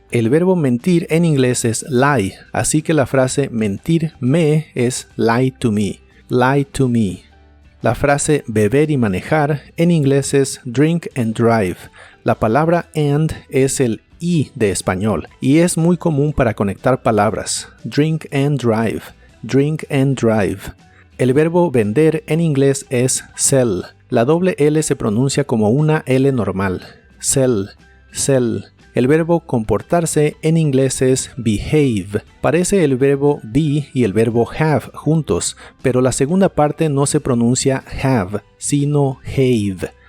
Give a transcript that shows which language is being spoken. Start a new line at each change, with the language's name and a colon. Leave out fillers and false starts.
Spanish: El verbo mentir en inglés es lie, así que la frase mentirme es
English: lie to me, lie to me.
Spanish: La frase beber y manejar en inglés es
English: drink and drive.
Spanish: La palabra and es el I de español y es muy común para conectar palabras.
English: Drink and drive, drink and drive.
Spanish: El verbo vender en inglés es sell. La doble L se pronuncia como una L normal.
English: Sell, sell.
Spanish: El verbo comportarse en inglés es behave. Parece el verbo be y el verbo have juntos, pero la segunda parte no se pronuncia have, sino have.